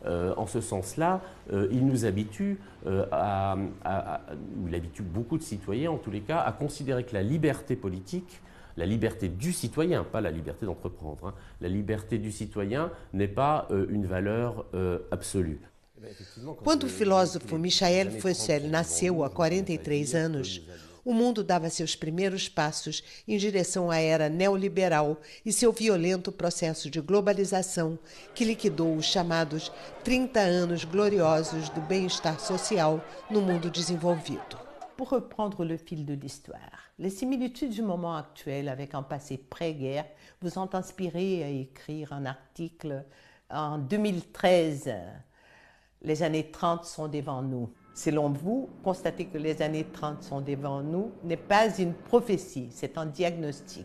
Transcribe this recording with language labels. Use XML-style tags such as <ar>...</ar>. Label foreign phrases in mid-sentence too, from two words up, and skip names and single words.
<fr>En ce sens-là, il nous habitue, ou il habitue beaucoup de citoyens, en tous les cas, à considérer que la liberté politique, la liberté du citoyen, pas la liberté d'entreprendre, hein, la liberté du citoyen n'est pas une valeur absolue.</fr> <pt>Quando o filósofo Michael Feuchel nasceu há 43 anos, o mundo dava seus primeiros passos em direção à era neoliberal e seu violento processo de globalização que liquidou os chamados 30 anos gloriosos do bem-estar social no mundo desenvolvido.</pt> <fr>Pour reprendre le fil de l'histoire, les similitudes du moment actuel avec un passé pré-guerre vous ont inspiré à écrire un article en 2013. Les années 30 sont devant nous. Selon vous, constater que les années 30 sont devant nous n'est pas une prophétie, c'est un diagnostic.</fr>